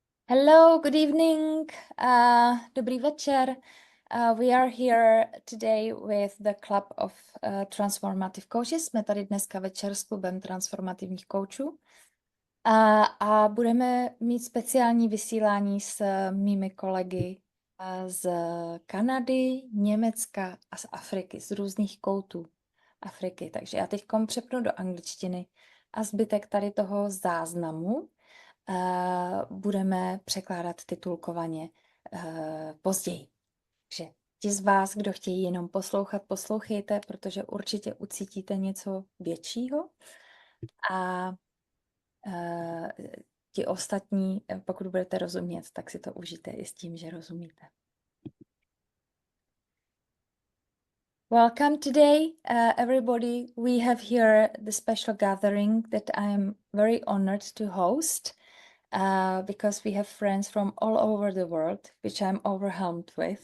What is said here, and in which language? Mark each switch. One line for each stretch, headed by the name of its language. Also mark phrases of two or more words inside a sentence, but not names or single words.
English: Hello, good evening,
Czech: dobrý večer.
English: We are here today with the Club of Transformative Coaches.
Czech: Jsme tady dneska večer s klubem transformativních koučů. A budeme mít speciální vysílání s mými kolegy z Kanady, Německa a z Afriky, z různých koutů Afriky. Takže já teď přepnu do angličtiny a zbytek tady toho záznamu budeme překládat titulkovaně později. Takže ti z vás, kdo chtějí jenom poslouchat, poslouchejte, protože určitě ucítíte něco většího. A ti ostatní, pokud budete rozumět, tak si to užijte i s tím, že rozumíte.
English: Welcome today, everybody. We have here the special gathering that I am very honored to host. Because we have friends from all over the world, which I'm overwhelmed with.